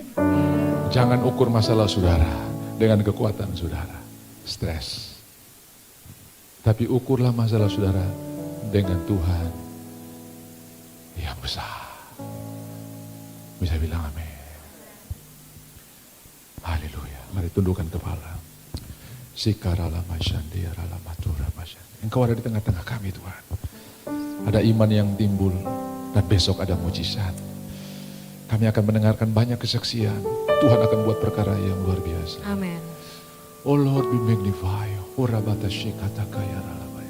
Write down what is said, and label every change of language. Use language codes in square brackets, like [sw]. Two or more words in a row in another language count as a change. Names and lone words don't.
[id] Jangan ukur masalah saudara dengan kekuatan saudara. Stres. Tapi ukurlah masalah saudara dengan Tuhan yang besar. Bisa bilang amin. Haleluya. Mari tundukkan kepala. Sikarala masyandiarala matura masyandi. Engkau ada di tengah-tengah kami Tuhan. Ada iman yang timbul dan besok ada mujizat. Kami akan mendengarkan banyak kesaksian. Tuhan akan buat perkara yang luar biasa. Amin. [en] Oh Lord, be magnified. Ora bata shikata kaya rala.